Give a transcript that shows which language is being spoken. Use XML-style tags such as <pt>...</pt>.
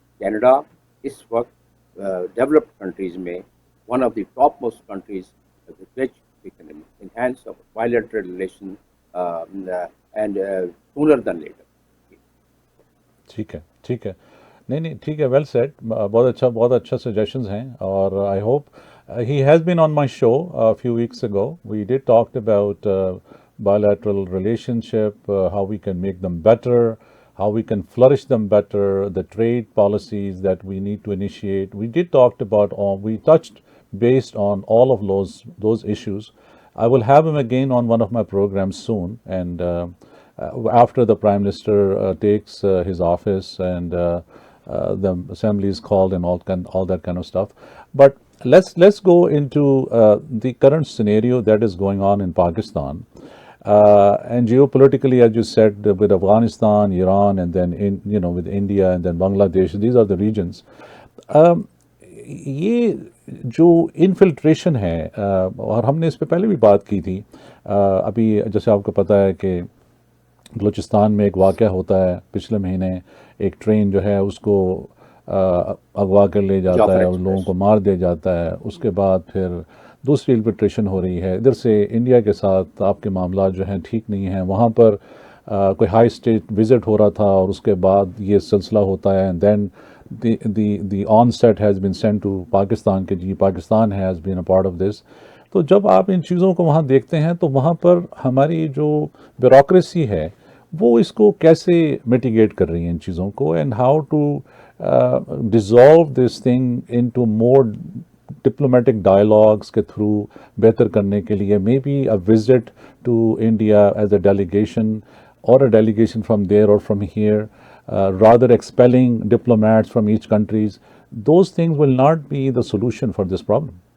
<en>Canada</en> <ur>اس وقت</ur> <en>developed countries</en> <ur>میں</ur> <en>One of the top most countries which we can enhance bilateral relation and sooner then later.</en> <ur>ٹھیک ہے, نہیں ٹھیک ہے,</ur> <en>well said,</en> <ur>بہت اچھا سجیشنز ہیں. اور</ur> <en>I hope he has been on my show few weeks ago. We did talk about bilateral relationship, how we can make them better, how we can flourish them better, the trade policies that we need to initiate. We did talk about, we touched based on all of those issues. I will have him again on one of my programs soon, and after the Prime Minister takes his office and the assembly is called and all that kind of stuff. But let's go into the current scenario that is going on in Pakistan. And geopolitically, as you said, with Afghanistan, Iran, and then with India and then Bangladesh, these are the regions.</en> <ur>یہ جو infiltration ہے اور ہم نے اس پہ پہلے بھی بات کی تھی، ابھی جیسے آپ کو پتہ ہے کہ بلوچستان میں ایک واقعہ ہوتا ہے پچھلے مہینے، ایک ٹرین جو ہے اس کو اغوا کر لے جاتا جعفر ہے اور لوگوں ایکسپریس. کو مار دیا جاتا ہے. اس کے بعد پھر دوسری انفلٹریشن ہو رہی ہے. ادھر سے انڈیا کے ساتھ آپ کے معاملات جو ہیں ٹھیک نہیں ہیں. وہاں پر کوئی ہائی اسٹیٹ وزٹ ہو رہا تھا اور اس کے بعد یہ سلسلہ ہوتا ہے،</ur> <en>and then the on set has been sent to Pakistan</en> <ur>کہ جی</ur> <en>Pakistan has been a part of this.</en> <ur>تو جب آپ ان چیزوں کو وہاں دیکھتے ہیں تو وہاں پر ہماری جو بیوروکریسی ہے وہ اس کو کیسے میٹیگیٹ کر رہی ہیں ان چیزوں کو،</ur> <en>and how to dissolve this thing into more diplomatic dialogues</en> <ur>کے تھرو بہتر کرنے کے لیے.</ur> <en>Maybe a visit to India as a delegation or a delegation from there or from here, rather expelling diplomats from each countries, those things will not be the solution for this problem.</en>